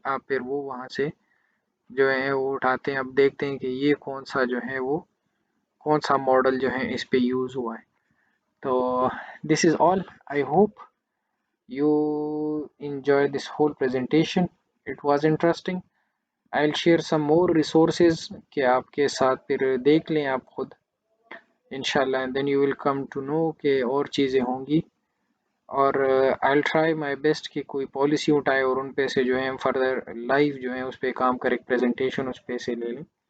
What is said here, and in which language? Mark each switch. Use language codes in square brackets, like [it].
[hi] आप फिर वो वहाँ से जो है वो उठाते हैं, अब देखते हैं कि ये कौन सा जो है वो कौन सा मॉडल जो है इस पे यूज़ हुआ है। [en] तो this is all, I hope you enjoy this whole presentation, it was interesting। I'll share some more resources [hi] कि आपके साथ फिर देख लें आप खुद इंशाल्लाह, [en] and then you will come to know [hi] कि और चीज़ें होंगी। और [en] I'll try my best [hi] कि कोई पॉलिसी उठाए और उन पे से जो है हम फर्दर लाइव जो है उस पे काम करें, प्रेजेंटेशन उस पे से ले लें।